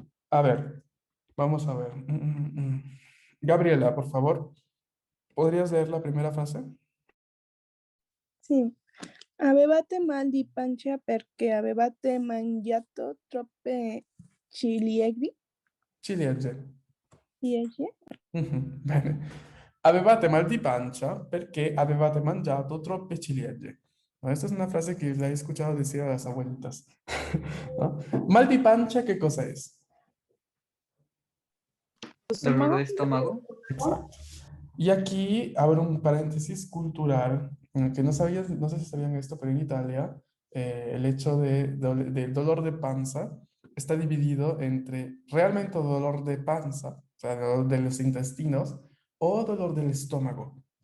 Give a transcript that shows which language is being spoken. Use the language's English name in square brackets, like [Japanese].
[Spanish] A ver, vamos a ver. Gabriela, por favor, ¿podrías leer la primera frase? [Italian] Sì, avevate mal di pancia perché avevate mangiato troppe ciliegie? Ciliegie. Ciliegie? Bene. Avevate mal di pancia perché avevate mangiato troppe ciliegie. [Spanish] ¿no? Esta es una frase que la he escuchado decir a las abuelitas. ¿No? [Italian] Mal di pancia, [Spanish] ¿qué cosa es? Dolor de ¿Estómago? estómago. Exacto. Y aquí abro un paréntesis cultural, que no sabías, no sé si sabían esto, pero en Italia el hecho del dolor de panza está dividido entre realmente dolor de panza, o sea, dolor de los intestinos, o dolor del estómago.